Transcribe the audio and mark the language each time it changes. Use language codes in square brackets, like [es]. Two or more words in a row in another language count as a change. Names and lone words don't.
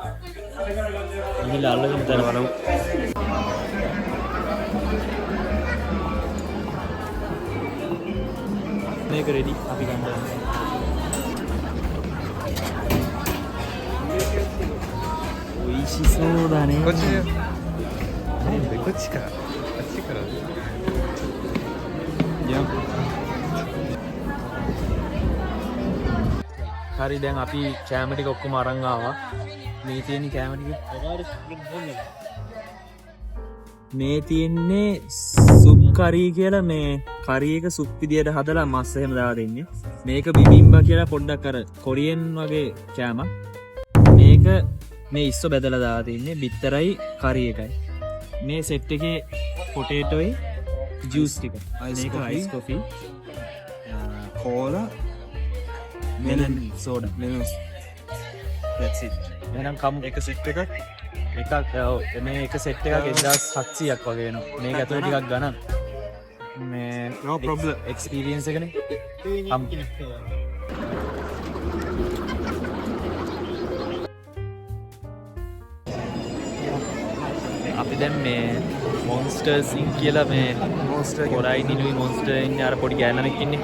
[si] ගිහිල්ලා අල්ලගෙන තැන බලමු. මේක රෙඩි අපි ගන්න. [ja] おいしいソーダね. こっちからあっちから [si] හරි දැන් අපි කෑම ටික ඔක්කොම අරන් ආවා. මේ තියෙන කෑම ටික මේ තියෙන්නේ සුප් කරී කියලා මේ කරී එක සුප් විදියට හදලා මස් එහෙම දාලා දෙන්නේ. මේක බිබිම්බා කියලා පොඩ්ඩක් අර කොරියන් වගේ කෑමක්. මේක මේ ඉස්සෝ බෙදලා දාලා තින්නේ බිත්තරයි කරී එකයි. මේ සෙට් එකේ පොටේටෝයි ජූස් ටික. මේක [en] ice coffee cola melon soda melon that's it. [si] එහෙනම් කමු එක සෙට් එකක් මේ එක සෙට් එකක් 1700ක් වගේ වෙනවා. මේක ඇතුලේ ටිකක් ගණන්. මේ [en] no problem experience [si] එකනේ. අපි දැන් මේ මොන්ස්ටර්ස් ඉන් කියලා මේ මොන්ස්ටර් කොරයි නිලුයි මොන්ස්ටර් ඉන්නේ අර පොඩි ගෑනමෙක් ඉන්නේ.